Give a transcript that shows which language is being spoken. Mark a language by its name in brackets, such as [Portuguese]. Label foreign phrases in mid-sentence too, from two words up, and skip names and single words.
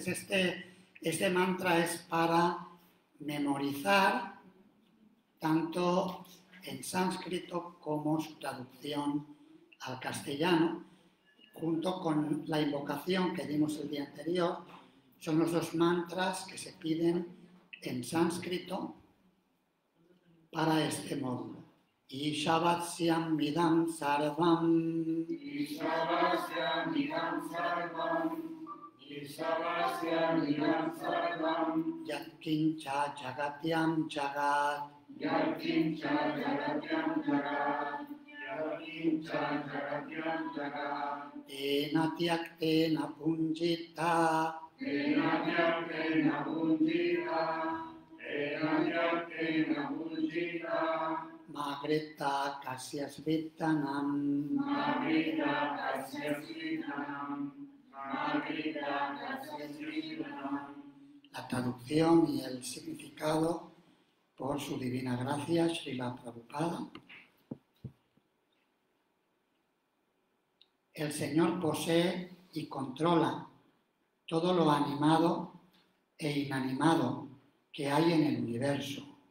[Spanish] Este mantra es para memorizar tanto en sánscrito como su traducción al castellano, junto con la invocación que dimos el día anterior. Son los dos mantras que se piden en sánscrito para este módulo. [Sanskrit] ईशावास्यम् इदं सर्वम्. ईशावास्यम् इदं सर्वम्. ईशावास्यम् इदं सर्वम्. यत् किञ्च जगत्यां जगत्. यत् किञ्च जगत्यां जगत्. यत् किञ्च जगत्यां जगत्. तेन त्यक्तेन भुञ्जीथा. तेन त्यक्तेन भुञ्जीथा. तेन त्यक्तेन भुञ्जीथा. मा गृधः कस्यस्विद्धनम्. मा गृधः कस्यस्विद्धनम्. मा गृधः कस्यस्विद्धनम्. [Spanish] La traducción y el significado por su divina gracia, Srila Prabhupada. El Señor posee y controla todo lo animado e inanimado que hay en el universo.